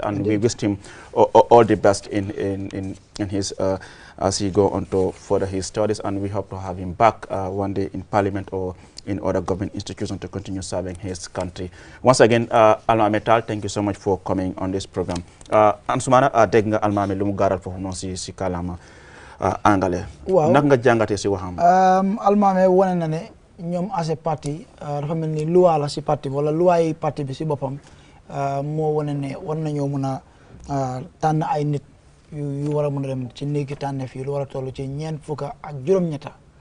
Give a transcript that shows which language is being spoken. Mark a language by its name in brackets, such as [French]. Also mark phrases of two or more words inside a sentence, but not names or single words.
[English] And we wish him all the best in his, as he go on to further his studies. And we hope to have him back one day in parliament or in other government institutions to continue serving his country. Once again, Almame Tal, thank you so much for coming on this program. [Wolof] Ansumana dégg nga Almame lu mu garal foofu noonu si kalama angale. Waaw naka nga jàngatee si waxam. Almame wane na ne ñoom [English] as a [Wolof] parti dafa mel ni loi la si parti wala loi parti bi si boppam moo wane ne war nañoo mën a tànn ay nit yu war a mën a dem ci néegi tànneef yi lu war a toll ci ñeent fukk ak juróom-ñetta